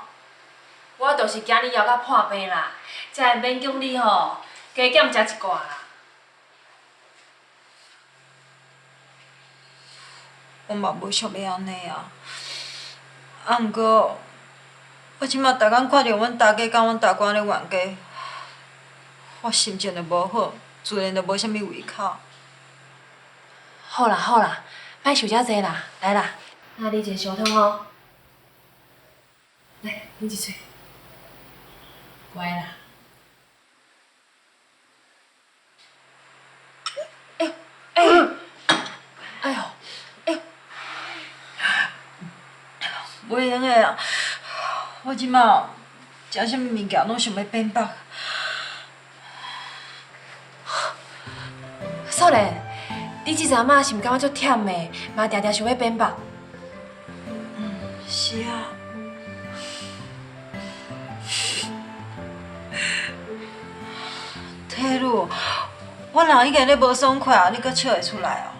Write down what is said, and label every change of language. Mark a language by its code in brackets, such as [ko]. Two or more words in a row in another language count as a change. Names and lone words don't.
[nan] 我就是惊你枵到破病啦，才会勉强你吼加减食一寡啦。我嘛无想要安尼啊。啊，毋过我即马逐工看着阮大家甲阮大官咧冤家，我心情就无好，自然就无啥物胃口。好啦好啦，莫想遮济啦，来啦，那你一个烧汤吼，来，饮一嘴，乖啦。哎呦哎呦哎呦哎呦！袂用诶啊！我即马食啥物物件拢想要变白。少年，你即阵仔是毋感觉足忝的，嘛定定想要变白？是啊。体路，我人已经咧无爽快啊，你阁笑会出来哦？